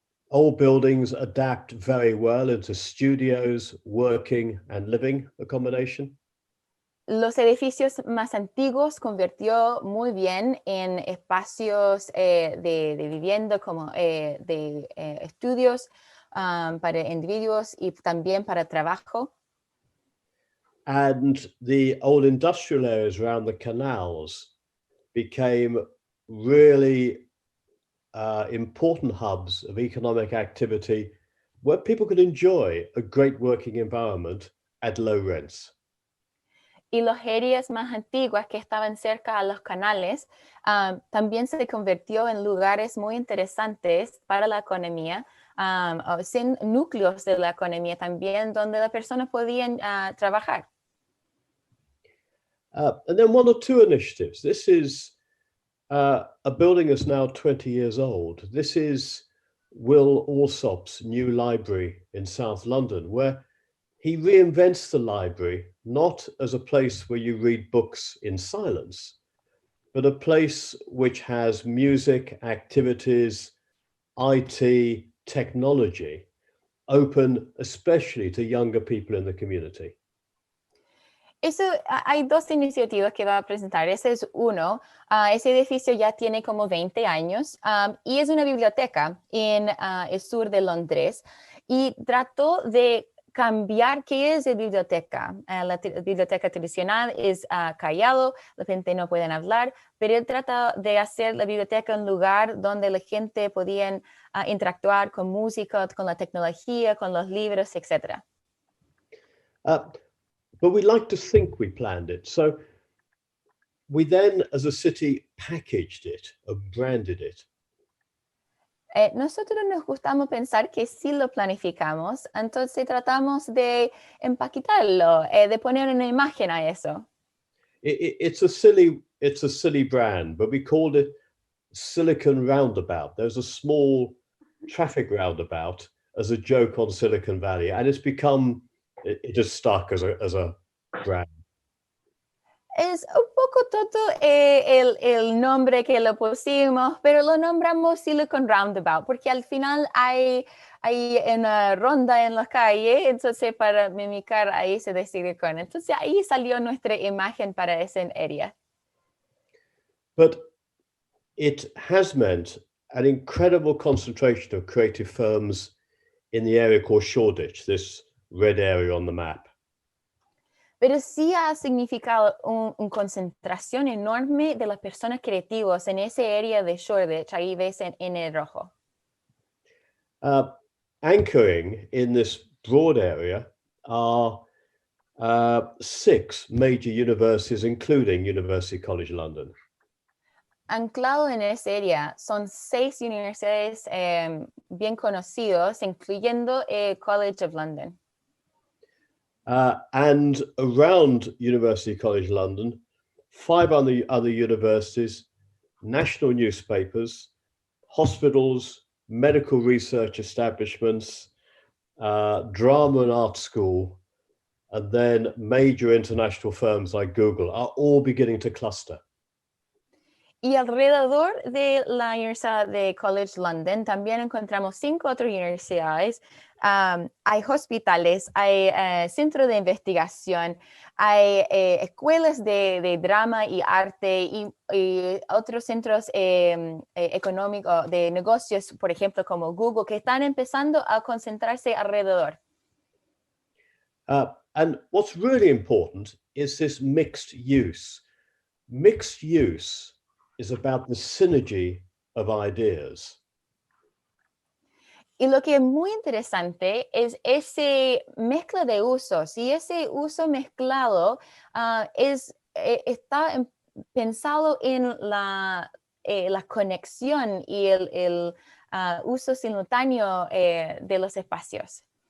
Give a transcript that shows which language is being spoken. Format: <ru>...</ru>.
<en>Old buildings adapt very well into studios, working and living accommodation.</en> <es>Los edificios más antiguos convirtió muy bien en espacios de vivienda, como de estudios para individuos y también para trabajo.</es> <en>And the old industrial areas around the canals became really important hubs of economic activity where people could enjoy a great working environment at low rents.</en> <es>Y las áreas más antiguas que estaban cerca a los canales también se convirtió en lugares muy interesantes para la economía, sin núcleos de la economía también, donde las personas podían trabajar.</es> <en>And then one or two initiatives. This is a building that's now 20 years old. This is Will Alsop's new library in South London, where he reinvents the library, not as a place where you read books in silence, but a place which has music, activities, IT, technology, open especially to younger people in the community.</en> <es>Hay dos iniciativas que va a presentar. Ese es uno. Ese edificio ya tiene como 20 años y es una biblioteca en el sur de Londres. Y trató de cambiar qué es la biblioteca. La biblioteca tradicional es callado, la gente no puede hablar, pero él trata de hacer la biblioteca un lugar donde la gente podía interactuar con música, con la tecnología, con los libros, etc.</es> <en>But we like to think we planned it. So we then, as a city, packaged it and branded it.</en> <es>Nosotros nos gustamos pensar que sí lo planificamos, entonces tratamos de empaquetarlo, de poner una imagen a eso.</es> <en>It's a silly brand, but we called it Silicon Roundabout. There's a small traffic roundabout as a joke on Silicon Valley, and it's become, it just stuck as a brand.</en> <es>Es un poco tonto el nombre que lo pusimos, pero lo nombramos Silicon Roundabout, porque al final hay una ronda en la calle, entonces para mimicar ahí se decide con. Entonces ahí salió nuestra imagen para esa área.</es> <en>But it has meant an incredible concentration of creative firms in the area called Shoreditch, this red area on the map.</en> <es>Pero sí ha significado una concentración enorme de las personas creativas en ese área de Shoreditch, ahí ves en el rojo.</es> <en>Anchoring in this broad area are 6 major universities, including University College London.</en> <es>Anclado en esa área son 6 universidades bien conocidos, incluyendo College of London.</es> <en>And around University College London, 5 other universities, national newspapers, hospitals, medical research establishments, drama and art school, and then major international firms like Google are all beginning to cluster.</en> <es>Y alrededor de la Universidad de College London también encontramos 5 otras universidades. Hay hospitales, hay centros de investigación, hay escuelas de drama y arte y otros centros económicos de negocios, por ejemplo, como Google, que están empezando a concentrarse alrededor.</es> <en>And what's really important is this mixed use. Mixed use is about the synergy of ideas.</en> <es>Y lo que es muy interesante es ese mezcla de usos, y ese uso mezclado está pensado en la conexión y el uso simultáneo de los espacios.</es>